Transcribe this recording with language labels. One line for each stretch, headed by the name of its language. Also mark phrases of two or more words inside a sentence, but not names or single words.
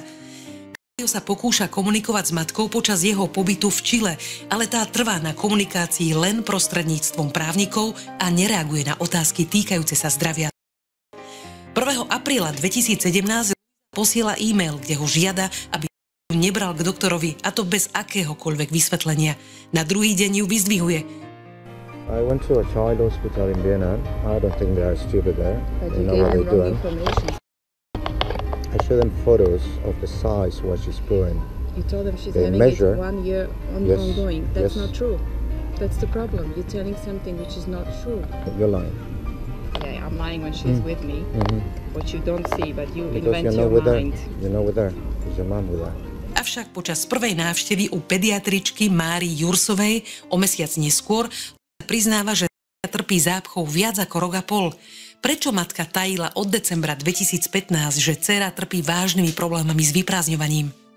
Slovak: Claudio sa pokúša komunikovať s matkou počas jeho pobytu v Čile, ale tá trvá na komunikácii len prostredníctvom právnikov a nereaguje na otázky týkajúce sa zdravia. 1. apríla 2017 posiela e-mail, kde ho žiada, aby ju nebral k doktorovi, a to bez akéhokoľvek vysvetlenia. Na druhý deň ju vyzdvihuje.
English: I went to a child hospital in Vienna. I don't think they are stupid there. But They you know what gave they're them wrong doing. information. I show them photos of the size what she's pouring. You told them she's They having measure. it 1 year Yes, ongoing. That's yes. not true. That's the problem. You're telling something which is not true. You're lying. Yeah, I'm lying when she's with me. What you don't see, but you Because invent you're your not with her. mind. You're not with her. Is your mom with her?
Slovak: Avšak počas prvej návštevy u pediatričky Máry Jursovej o mesiac neskôr priznáva, že trpí zápchou viac ako rok a pol. Prečo matka tajila od decembra 2015, že dcéra trpí vážnymi problémami s vyprázdňovaním?